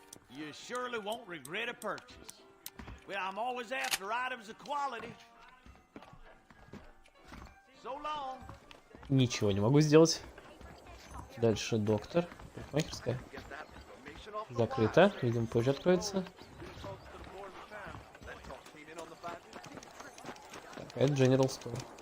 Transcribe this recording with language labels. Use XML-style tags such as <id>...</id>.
<en>You surely won't regret a purchase. Well, I'm always after items of quality. So long.</en> <ru>Ничего не могу сделать. Дальше доктор. Парикмахерская. Закрыто. Видимо, позже откроется. Так, это General Store.</ru>